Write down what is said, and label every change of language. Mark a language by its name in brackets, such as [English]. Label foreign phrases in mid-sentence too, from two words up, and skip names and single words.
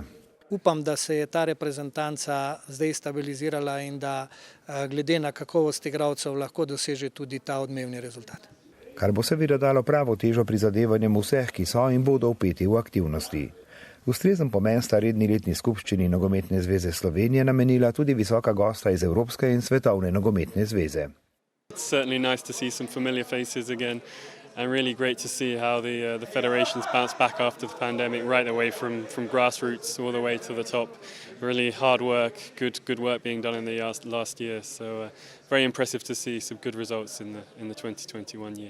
[Slovenian] Upam, da se je ta reprezentanca zdaj stabilizirala in da glede na kakovost igralcev lahko doseže tudi ta odmevni rezultat. Kar bo seveda dalo pravo težo prizadevanjem vseh, ki so in bodo vpeti v aktivnosti. Ustrezen pomen sta redni letni skupščini Nogometne zveze Slovenije namenila tudi visoka gosta iz Evropske in Svetovne nogometne zveze. [English] It's certainly nice to see some familiar faces again. And really great to see how the federations bounced back after the pandemic, right away from grassroots all the way to the top. Really hard work, good work being done in the last year. So very impressive to see some good results in the 2021 year.